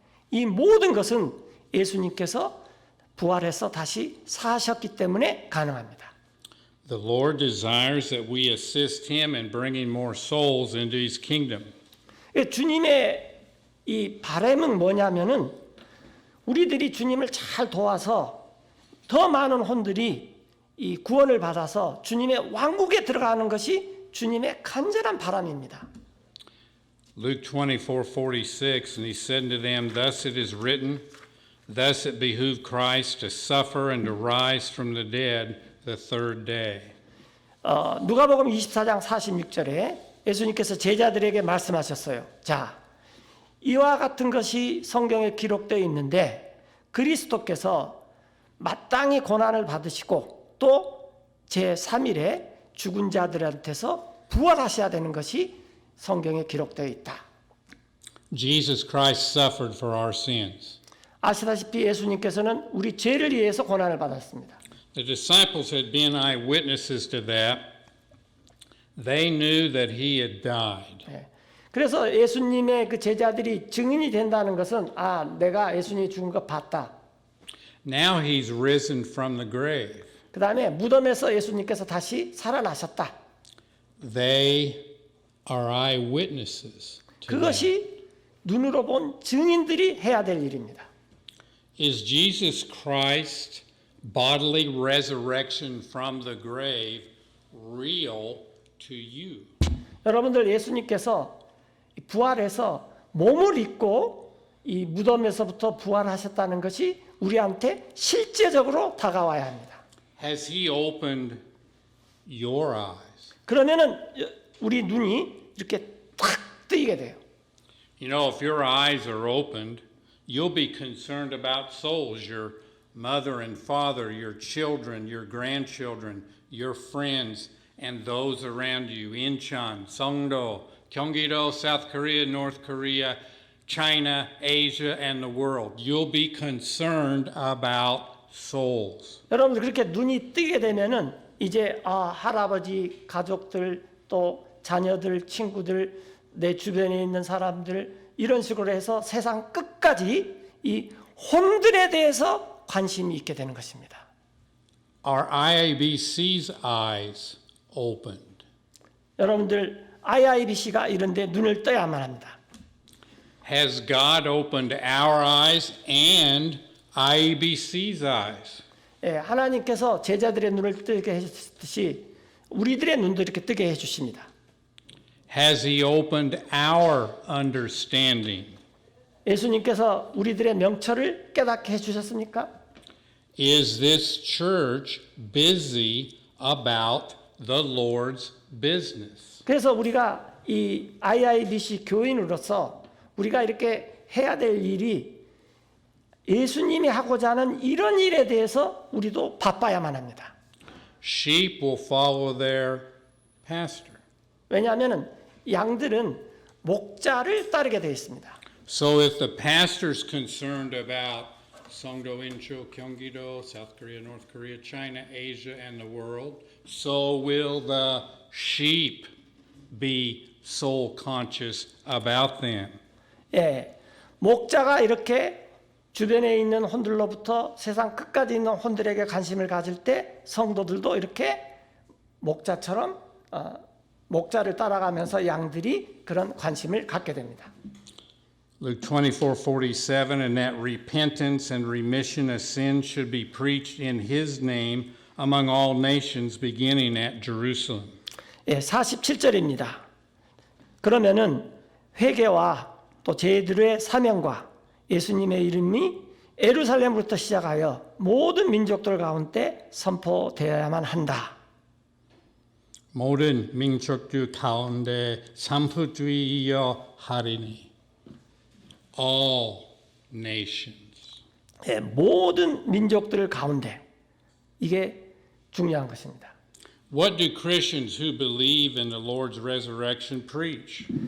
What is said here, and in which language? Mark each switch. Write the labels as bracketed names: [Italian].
[Korean] 이 모든 것은 예수님께서 부활해서 다시 사셨기 때문에 가능합니다. [English] The Lord desires that we assist him in bringing more souls into his kingdom. [Korean] 주님의 이 바람은 뭐냐면은 우리들이 주님을 잘 도와서 더 많은 혼들이 이 구원을 받아서 주님의 왕국에 들어가는 것이 주님의 간절한 바람입니다. [English] Luke 24:46, and he said to them, Thus it is written, thus it behooved Christ to suffer and to rise from the dead the third day. [Korean] 누가복음 24장 46절에 예수님께서 제자들에게 말씀하셨어요. 자, 이와 같은 것이 성경에 기록되어 있는데 그리스도께서 마땅히 고난을 받으시고 또 제3일에 죽은 자들한테서 부활하셔야 되는 것이 성경에 기록되어 있다. [English] Jesus Christ suffered for our sins. [Korean] 아시다시피 예수님께서는 우리 죄를 위해서 고난을 받았습니다. [English] The disciples had been eyewitnesses to that. They knew that he had died. [Korean] 그래서 예수님의 그 제자들이 증인이 된다는 것은 내가 예수님이 죽은 거 봤다. [English] Now he's risen from the grave. [Korean] 그 다음에 무덤에서 예수님께서 다시 살아나셨다. [English] They are eyewitnesses to that. [Korean] 그것이 눈으로 본 증인들이 해야 될 일입니다. [English] Is Jesus Christ bodily resurrection from the grave real to you? [Korean] 여러분들 예수님께서 부활해서 몸을 입고 이 무덤에서부터 부활하셨다는 것이 우리한테 실제적으로 다가와야 합니다. [English] Has he opened your eyes? [Korean] 그러면은 우리 눈이 이렇게 탁 뜨이게 돼요. [English] You know, if your eyes are opened, you'll be concerned about souls, your mother and father, your children, your grandchildren, your friends, and those around you. Incheon, Songdo, Gyeonggi-do, South Korea, North Korea, China, Asia, and the world. You'll be concerned about souls. [Korean] 여러분들 그렇게 눈이 뜨게 되면은 이제 할아버지, 가족들, 또 자녀들, 친구들, 내 주변에 있는 사람들 이런 식으로 해서 세상 끝까지 이 혼들에 대해서 관심이 있게 되는 것입니다. [English] Are IABC's eyes opened? [Korean] 여러분들 IIBC가 이런데 눈을 떠야만 합니다. [English] Has God opened our eyes and IABC's eyes? [Korean] 예, 하나님께서 제자들의 눈을 뜨게 해주듯이 우리들의 눈도 이렇게 뜨게 해주십니다. [English] Has He opened our understanding? [Korean] 예수님께서 우리들의 명철을 깨닫게 해주셨습니까? [English] Is this church busy about the Lord's business? [Korean] 그래서 우리가 이 IIBC 교인으로서 우리가 이렇게 해야 될 일이 예수님이 하고자 하는 이런 일에 대해서 우리도 바빠야만 합니다. [English] Sheep will follow their pastor. [Korean] 왜냐하면 양들은 목자를 따르게 되어 있습니다. [English] So if the pastor's concerned about Songdo, Incheon, Gyeonggi-do, South Korea, North Korea, China, Asia, and the world, so will the sheep be soul conscious about them. [Korean] 예, 목자가 이렇게 주변에 있는 혼들로부터 세상 끝까지 있는 혼들에게 관심을 가질 때 성도들도 이렇게 목자처럼 목자를 따라가면서 양들이 그런 관심을 갖게 됩니다. [English] Luke 24:47, and that repentance and remission of sins should be preached in His name among all nations, beginning at Jerusalem. [Korean] 예, 47절입니다. 그러면은 회개와 또 제들의 사명과 예수님의 이름이 예루살렘으로부터 시작하여 모든 민족들 가운데 선포되어야만 한다. 모든 민족들 가운데 선포되어야 하리니. [English] All nations. [Korean] 예, 모든 민족들 가운데 이게 중요한 것입니다. [English] What do Christians who believe in the Lord's resurrection preach?